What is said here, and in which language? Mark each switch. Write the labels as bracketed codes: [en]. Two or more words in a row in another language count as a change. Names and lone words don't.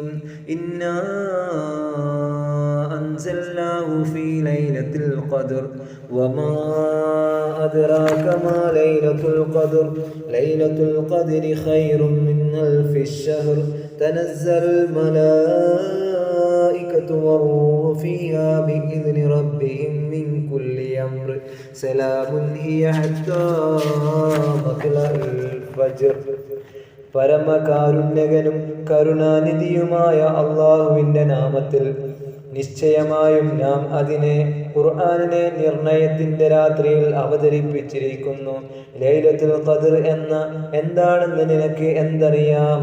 [ar] إنا أنزلناه في ليلة القدر وما أدراك ما ليلة القدر ليلة القدر خير من ألف شهر تنزل الملائكة والروح فيها بإذن ربهم من كل أمر سلام هي حتى مطلع الفجر. [ml] പരമകാരുണ്യകനും കരുണാനിധിയുമായ അള്ളാഹുവിൻ്റെ നാമത്തിൽ. നിശ്ചയമായും നാം അതിനെ ഖുർആനിനെ നിർണയത്തിൻ്റെ രാത്രിയിൽ അവതരിപ്പിച്ചിരിക്കുന്നു. ലൈലത്തുൽ ഖദ്ർ എന്താണെന്ന് നിനക്ക് എന്തറിയാം?